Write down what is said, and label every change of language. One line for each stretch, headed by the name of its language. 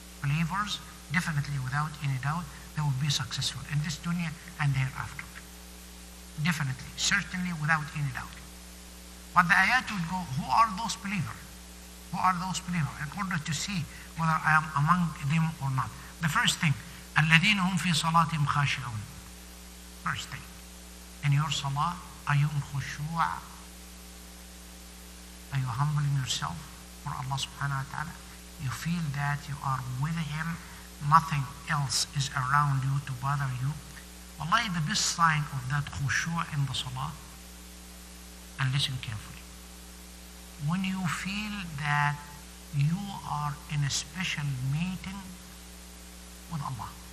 English: Believers, definitely without any doubt, they will be successful in this dunya and hereafter. Definitely, certainly, without any doubt. But the ayat would go, who are those believers? Who are those believers? In order to see whether I am among them or not. The first thing,
Arabic: الَّذِينَ هُمْ فِي صَلَاتِهِمْ خَاشِعُونَ.
English: First thing, in your salah, are you in khushu'? Are you humbling yourself for Allah subhanahu wa ta'ala? You feel that you are with Him, nothing else is around you to bother you. Wallahi, the best sign of that khushu' in the salah, and listen carefully, when you feel that you are in a special meeting with Allah.